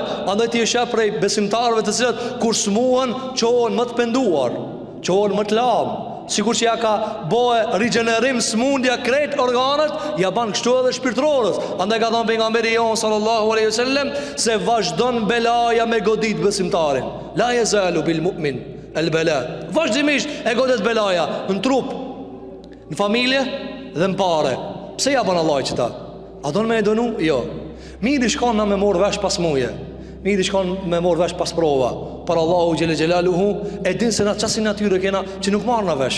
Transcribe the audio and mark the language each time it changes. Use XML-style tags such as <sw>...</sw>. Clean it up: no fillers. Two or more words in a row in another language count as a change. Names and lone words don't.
<sq>Andaj ti e sheh prej besimtarëve të cilët kur smuhen qohen më të penduar, qohen më të lam. Sikur që ja ka bëhe rigjenerim smundja krejt organet, ja ban kështu edhe shpirtërorës. Andaj ka thënë pejgamberi jon</sq> <ar>صلى الله عليه وسلم</ar> <sq>se vazhdon belaja me godit besimtarin.</sq> <ar>لا يزال بالمؤمن البلاء.</ar> <sq>Vazhdimisht e godet belaja në trup, në familje dhe në pare. Pse ja bën Allah çta? A don me e donu? Jo. Miri shkon na me morë vesh pas muje. Miri shkon me morë vesh pas prova. Për Allahu</sq> <ar>جل جلاله</ar> <sq>e din se na çasi natyrë kena që nuk marr na vesh.</sq>